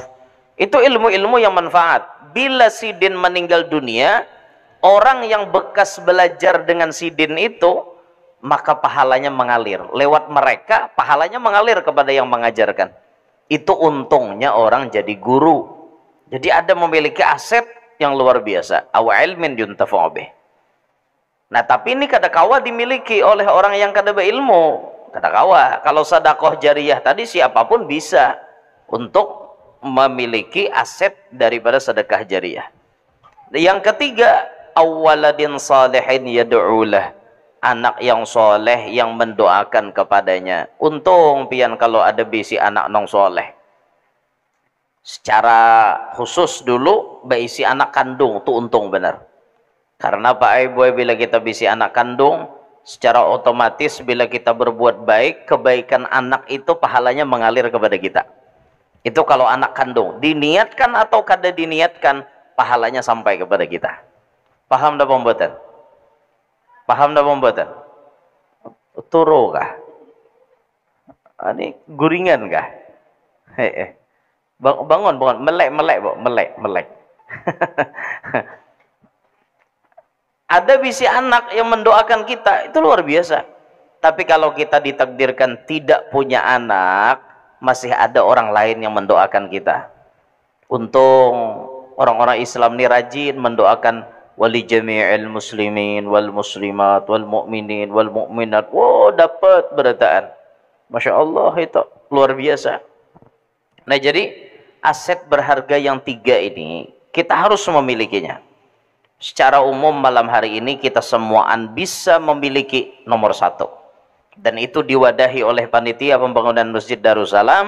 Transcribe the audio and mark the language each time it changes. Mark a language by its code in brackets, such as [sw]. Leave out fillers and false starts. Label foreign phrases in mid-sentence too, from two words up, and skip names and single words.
[id] Itu ilmu-ilmu yang manfaat. Bila sidin meninggal dunia, orang yang bekas belajar dengan sidin itu, maka pahalanya mengalir. Lewat mereka, pahalanya mengalir kepada yang mengajarkan. Itu untungnya orang jadi guru. Jadi ada memiliki aset yang luar biasa. [ar] أو علم ينتفع به. [bjn] Nah, tapi ini kadakawa dimiliki oleh orang yang kada berilmu. Kadakawa, kalau sedekah jariyah tadi siapapun bisa untuk memiliki aset daripada sedekah jariyah. [ar] Yang ketiga, أو ولد صالح يدعو له. [id] anak yang soleh yang mendoakan kepadanya. [bjn] Untung pian kalau ada bisi anak nong soleh. Secara khusus dulu bisi anak kandung tuh untung benar. Karena Pak Ibu bila kita bisi anak kandung, secara otomatis bila kita berbuat baik, kebaikan anak itu pahalanya mengalir kepada kita. Itu kalau anak kandung, diniatkan atau kada diniatkan, pahalanya sampai kepada kita. Paham dah pembuatan? Paham dah pembuatan? Turu kah? Ini guringan kah? Bangun, melek. Ada bisi anak yang mendoakan kita, itu luar biasa. [id] Tapi kalau kita ditakdirkan tidak punya anak, masih ada orang lain yang mendoakan kita. Untung orang-orang Islam ini rajin mendoakan [ar] ولجميع المسلمين والمسلمات والمؤمنين والمؤمنات. [bjn] Wow, dapat berataan. [id] Masya Allah, itu luar biasa. Nah, jadi aset berharga yang 3 ini kita harus memilikinya. Secara umum malam hari ini kita semuaan bisa memiliki nomor 1. Dan itu diwadahi oleh panitia pembangunan Masjid Darussalam.